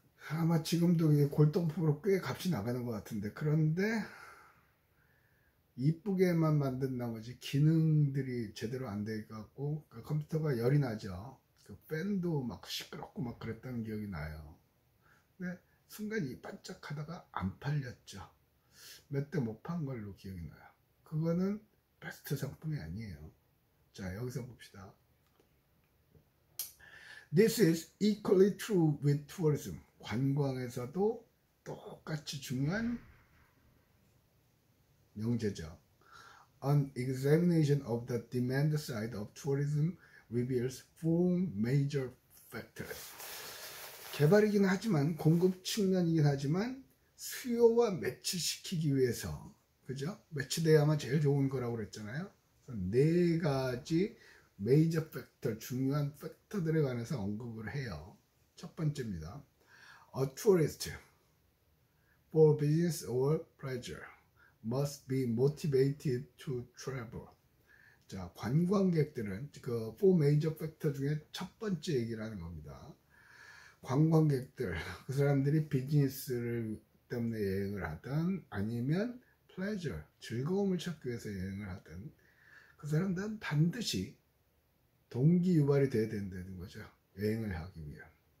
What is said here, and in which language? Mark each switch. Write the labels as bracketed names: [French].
[Korean] 아마 지금도 골동품으로 꽤 값이 나가는 것 같은데, 그런데 이쁘게만 만든 나머지 기능들이 제대로 안 돼 갖고 그 컴퓨터가 열이 나죠. 그 팬도 막 시끄럽고 막 그랬다는 기억이 나요. 근데 순간 이 반짝하다가 안 팔렸죠. 몇 대 못 판 걸로 기억이 나요. 그거는 베스트 상품이 아니에요. 자, 여기서 봅시다. [English] This is equally true with tourism. [Korean] 관광에서도 똑같이 중요한 명제죠. [English] An examination of the demand side of tourism reveals four major factors. [Korean] 개발이긴 하지만, 공급 측면이긴 하지만 수요와 매치시키기 위해서, 그죠? 매치돼야만 제일 좋은 거라고 그랬잖아요. 네 가지 메이저 팩터, 중요한 팩터들에 관해서 언급을 해요. 첫 번째입니다. [English] A tourist for business or pleasure must be motivated to travel. [Korean] 자, 관광객들은 그 [English] four major factor [Korean] 중에 첫 번째 얘기를 하는 겁니다. 관광객들, 그 사람들이 비즈니스를 때문에 여행을 하든 아니면 pleasure, 즐거움을 찾기 위해서 여행을 하든 그 사람들은 반드시 동기 유발이 돼야 된다는 거죠. 여행을 하기 위한.